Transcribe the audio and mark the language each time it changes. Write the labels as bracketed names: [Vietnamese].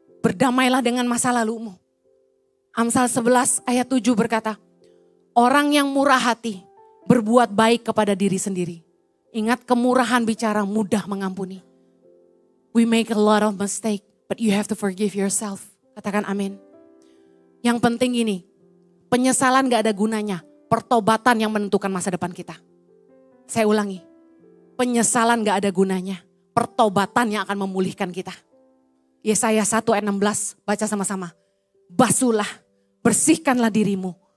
[Indonesian] Berdamailah dengan masa lalumu. Amsal 11 ayat 7 berkata, orang yang murah hati berbuat baik kepada diri sendiri. Ingat, kemurahan bicara mudah mengampuni. [English] We make a lot of mistake, but you have to forgive yourself. [Indonesian] Katakan amin. Yang penting ini, penyesalan gak ada gunanya. Pertobatan yang menentukan masa depan kita. Saya ulangi, penyesalan gak ada gunanya. Pertobatan yang akan memulihkan kita. Yesaya 1 ayat 16, baca sama-sama. Basuhlah, bersihkanlah dirimu.